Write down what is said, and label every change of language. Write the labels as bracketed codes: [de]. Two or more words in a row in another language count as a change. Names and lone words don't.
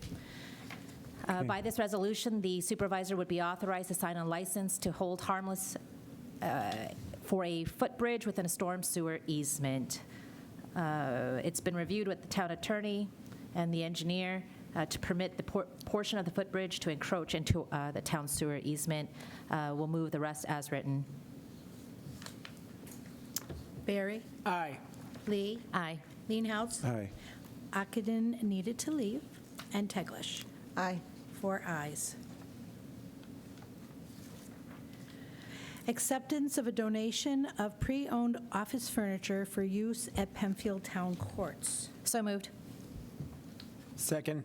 [en] By this resolution, the supervisor would be authorized to sign a license to hold harmless for a footbridge within a storm sewer easement. It's been reviewed with the town attorney and the engineer to permit the portion of the footbridge to encroach into the town sewer easement. We'll move the rest as written. Barry? Aye. Lee? Aye. Leenhouts? Aye. Ockenden needed to leave. And Teglash. Aye. 4 ayes. Acceptance of a donation of pre-owned office furniture for use at Penfield Town Courts. So moved. Second.